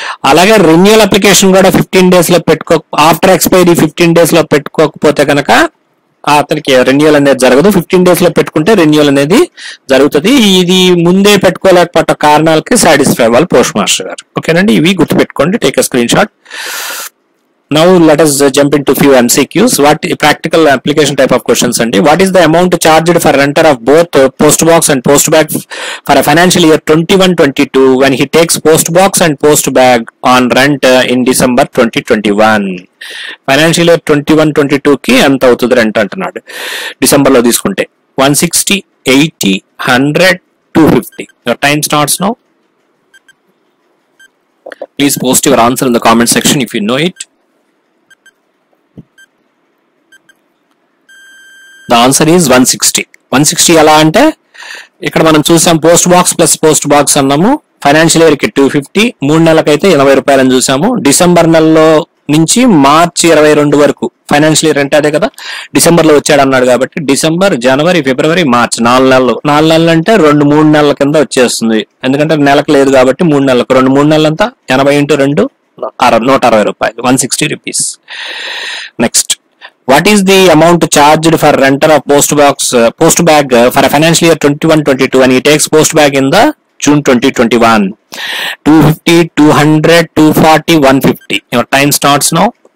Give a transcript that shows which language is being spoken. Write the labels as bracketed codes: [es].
[te] అలాగే renewal application కూడా 15 days లో ఆఫ్టర్ ఎక్స్పైరీ 15 days లో పెట్టుకోకపోతే కనుక అతనికి రెన్యూవల్ అనేది జరగదు. 15 days లో పెట్టుకుంటే రెన్యూవల్ అనేది జరుగుతుంది. ఇది ముందే పెట్టుకోలేకపోతే కారణాలకి సాటిస్ఫై అవ్వాలి పోస్ట్ మాస్టర్ గారు. ఓకేనండి. ఇవి గుర్తుపెట్టుకోండి. Take a screen shot. [en] Now let us jump into few MCQs. What practical application type of questions and what is the amount charged for renter of both post box and post bag for a financial year 21-22 when he takes post box and post bag on rent in December 2021. [te] Financial year 21-22 కి ఎంత అవుతుంది rent అంటున్నాడు. December లో తీసుకుంటే 160, 80, 100, 250. [en] Your time starts now. Please post your answer in the comment section if you know it. The answer is 160. [te] 160 ఎలా అంటే ఇక్కడ మనం చూసాం post box plus post box అన్నాము. ఫైనాన్షియల్ ఇయర్ కి 250, 3 నెలలకైతే 80 రూపాయలని చూసాము. డిసెంబర్ నెలలో నుంచి మార్చి 22 వరకు ఫైనాన్షియల్ ఇయర్ అంటే అదే కదా, డిసెంబర్ లో వచ్చాడు అన్నాడు కాబట్టి డిసెంబర్, జనవరి, ఫిబ్రవరి, మార్చ్ 4 నెలలు. 4 నెలలు అంటే 2-3 నెలల కింద వచ్చేస్తుంది. ఎందుకంటే నెలకు లేదు కాబట్టి 3 నెలలకు 2-3 నెలలంతా 80 × 2 160 రూపాయలు, 160 rupees. [en] Next, what is the amount charged for renter of post bag for a financial year 21-22 and he takes post bag in the June 2021? 250, 200, 240, 150. Your time starts now.